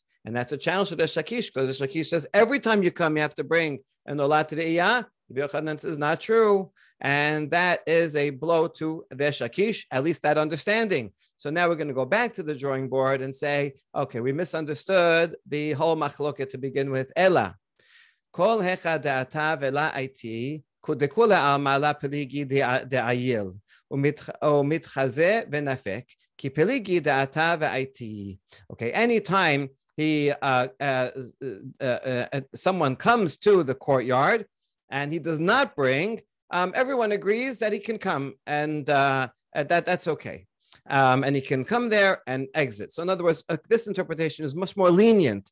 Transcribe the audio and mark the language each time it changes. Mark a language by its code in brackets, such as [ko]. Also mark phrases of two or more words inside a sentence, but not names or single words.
[en] And that's a challenge to Resh Lakish, because Resh Lakish says every time you come, you have to bring an [he] עולת ראייה. [en] Rabbi Yohanan says not true. And that is a blow to Resh Lakish, at least that understanding. So now we're going to go back to the drawing board and say, okay, we misunderstood the whole machloket to begin with. [arc] אלא. כל היכא דעתא ולא איתי כולי עלמא פליגי דעייל ומיחזי ונפיק כי פליגי דעתא ואיתי. [en] Okay, anytime someone comes to the courtyard and he does not bring, everyone agrees that he can come, and that's okay. And he can come there and exit. So in other words, this interpretation is much more lenient.